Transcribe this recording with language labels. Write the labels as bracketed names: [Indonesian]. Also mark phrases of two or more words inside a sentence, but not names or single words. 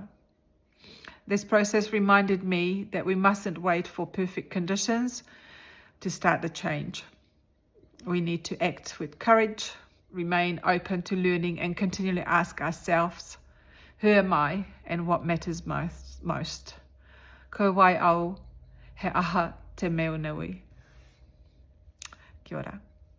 [English] This process reminded me that we mustn't wait for perfect conditions to start the change. We need to act with courage, remain open to learning, and continually ask ourselves, who am I and what matters most? [Māori] Ko wai au, he aha te meo nui. Kia ora.